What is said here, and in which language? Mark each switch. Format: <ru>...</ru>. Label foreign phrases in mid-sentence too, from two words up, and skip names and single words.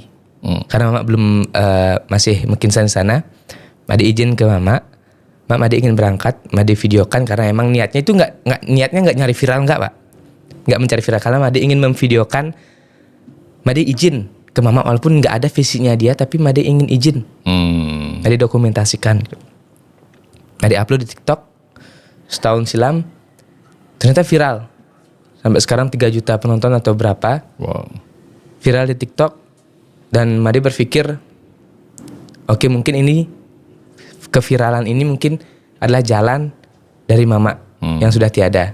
<id>Karena mama belum masih mungkin sana. Made izin ke mama. Made ingin berangkat, Made videokan karena emang niatnya itu niatnya nggak nyari viral nggak Pak, nggak mencari viral karena Made ingin memvideokan. Made izin ke mama walaupun nggak ada visinya dia, tapi Made ingin izin, Made dokumentasikan. Made upload di TikTok setahun silam, ternyata viral sampai sekarang 3 juta penonton atau berapa, Wow. viral di TikTok. Dan Made berpikir, oke mungkin ini keviralan ini mungkin adalah jalan dari mama yang sudah tiada.</id>